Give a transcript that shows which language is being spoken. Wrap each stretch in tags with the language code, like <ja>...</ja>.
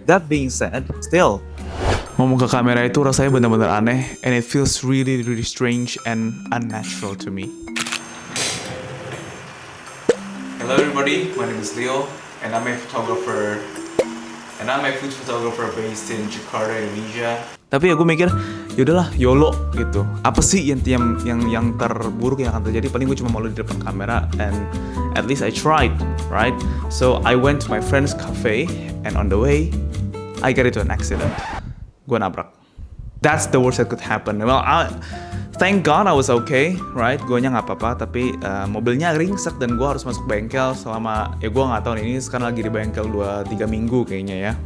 <en>That being said, still</en> <id>ngomong ke kamera itu rasanya benar-benar aneh</id> <en>and it feels really really strange and unnatural to me. Hello everybody, my name is Leo and I'm a photographer and I'm a food photographer based in Jakarta, Indonesia.</en> <id>Tapi ya gue mikir, yaudahlah YOLO gitu. Apa sih yang terburuk yang akan terjadi? Paling gue cuma malu di depan kamera</id> <en>and at least I tried, right? So I went to my friend's cafe and on the way I got into an accident.</en> <id>Gue nabrak.</id> <en>That's the worst that could happen. Well, thank God I was okay, right?</en> <id>Guanya nggak apa-apa, tapi mobilnya ringsek dan gue harus masuk bengkel selama, ya gue nggak tahu nih, ini sekarang lagi di bengkel 2-3 minggu kayaknya ya.</id>